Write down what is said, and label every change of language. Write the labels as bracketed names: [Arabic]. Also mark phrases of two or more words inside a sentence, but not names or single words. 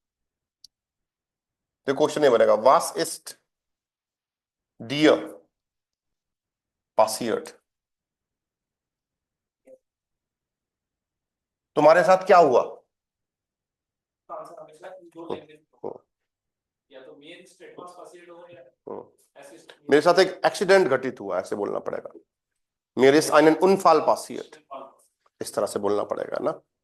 [Hindi] तो क्वेश्चन ये बनेगा, [German] was ist dir passiert, [Hindi] तुम्हारे साथ क्या हुआ, मेरे साथ एक एक्सीडेंट घटित हुआ, ऐसे बोलना पड़ेगा, मेरे [German] ist einen Unfall passiert, [Hindi] इस तरह से बोलना पड़ेगा ना,